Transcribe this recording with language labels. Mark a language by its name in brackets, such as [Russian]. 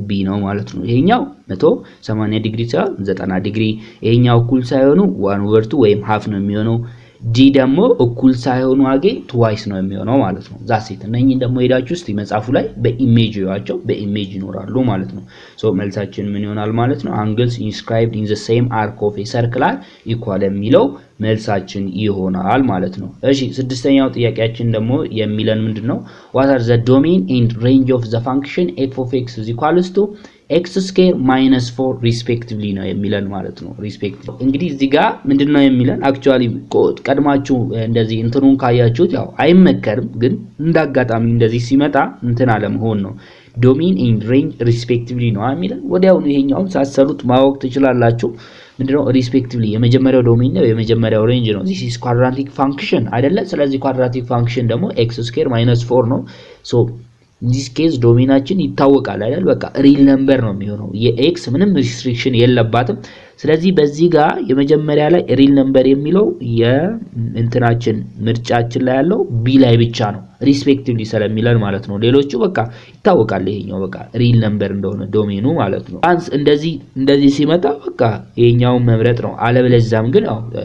[Amharic] ቢ ነው ማለት ነው። ይሄኛው 180 ዲግሪ ሳይሆን 90 ዲግሪ። ይሄኛው እኩል ሳይሆኑ 1/2 ወይም half ነው የሚሆነው። ዲ ደግሞ እኩል ሳይሆኑ አገኝ twice ነው የሚሆነው ማለት ነው። ዛሴት እነኚህ ደግሞ ሄዳችሁ እስቲ መጻፉ ላይ በኢሜጅ ያቸው በኢሜጅ ይኖራሉ ማለት ነው። ሶ መልሳችን ምን ይሆናል ማለት ነው? [English] angles inscribed in the same arc of a circle are equal የሚለው መልሳችን ይሆናል ማለት ነው። እሺ ስድስተኛው ጥያቄያችን ደግሞ የሚለን ምንድነው? what are the domain and range of the function f of x is equals to x square minus 4 respectively ነው የሚለን ማለት ነው። respectively እንግዲህ እዚህ ጋር ምንድነው የሚለን? [Amharic] actually ቀድማችሁ እንደዚህ እንትኑን ካያችሁት ያው አይመከርም፣ ግን እንዳጋጣሚ እንደዚህ ሲመጣ እንትን አለመሆን ነው። domain and range respectively ነው የሚለን። ወዲያውኑ ይሄኛውን ሳሰሩት ማወቅ ትችላላችሁ። ምንድነው respectively? የመጀመሪያው ዶሜን ነው፣ የመጀመሪያው ሬንጅ ነው። this is quadratic function አይደለ? ስለዚህ quadratic function ደግሞ x square minus 4 ነው። so in this case ዶሜናችን ይታወቃል አይደል? በቃ ሪል ነምበር ነው የሚሆነው። የኤክስ ምንም ሪስትሪክሽን የለባትም። ስለዚህ በዚህ ጋር የመጀመሪያ ላይ ሪል ነምበር የሚለው የእንትናችን ምርጫችን ላይ ያለው ቢ ላይ ብቻ ነው ሪስፔክቲቭሊ ስለሚለን ማለት ነው። ሌሎቹ በቃ ይታወቃል ይሄኛው በቃ ሪል ነምበር እንደሆነ ዶሜኑ ማለት ነው። አንስ እንደዚህ ሲመጣ በቃ ይሄኛውን መምረጥ ነው። አለበለዚያም ግን ያው